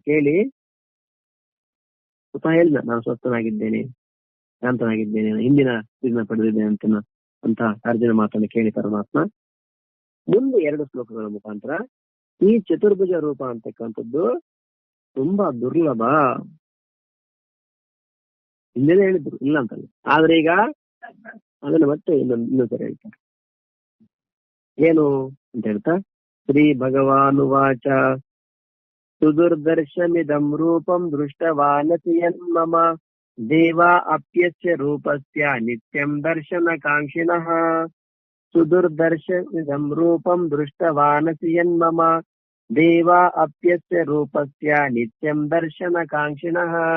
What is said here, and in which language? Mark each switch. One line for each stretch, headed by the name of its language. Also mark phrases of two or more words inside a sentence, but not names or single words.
Kannada: ಕೇಳಿ ಸ್ವತಃ ಹೇಳಿದ, ನಾನು ಸ್ವಸ್ಥನಾಗಿದ್ದೇನೆ, ಶಾಂತನಾಗಿದ್ದೇನೆ, ಹಿಂದಿನ ಇದನ್ನ ಪಡೆದಿದ್ದೇನೆ ಅಂತ ಅರ್ಜುನ ಮಾತನ್ನು ಕೇಳಿ ಪರಮಾತ್ಮ ಮುಂದೆ 2 ಶ್ಲೋಕಗಳ ಮುಖಾಂತರ ಈ ಚತುರ್ಭುಜ ರೂಪ ಅಂತಕ್ಕಂಥದ್ದು ತುಂಬಾ ದುರ್ಲಭ, ಹಿಂದೆನೇ ಹೇಳಿದ್ರು, ಇಲ್ಲ ಅಂತಲ್ಲ, ಆದ್ರೆ ಈಗ ಅದನ್ನ ಮತ್ತೆ ಇನ್ನೊಂದ್ಸರಿ ಹೇಳ್ತಾರೆ. ಏನು ಅಂತ ಹೇಳ್ತಾ,
Sanskrit: ಶ್ರೀ ಭಗವಾನುವಾಚ ಸುದುರ್ದರ್ಶಮಿದಂ ರೂಪಂ ದೃಷ್ಟವಾನಸಿ ಯನ್ಮಮ ದೇವಾ ಅಪ್ಯಸ್ಯ ರೂಪಸ್ಯ ನಿತ್ಯಂ ದರ್ಶನ ಕಾಂಕ್ಷಿಣಃ. ಸುದುರ್ದರ್ಶಮಿದಂ ರೂಪಂ ದೃಷ್ಟವಾನಸಿ ಯನ್ಮಮ ದೇವಾ ಅಪ್ಯಸ್ಯ ರೂಪಸ್ಯ ನಿತ್ಯಂ ದರ್ಶನ ಕಾಂಕ್ಷಿಣಃ.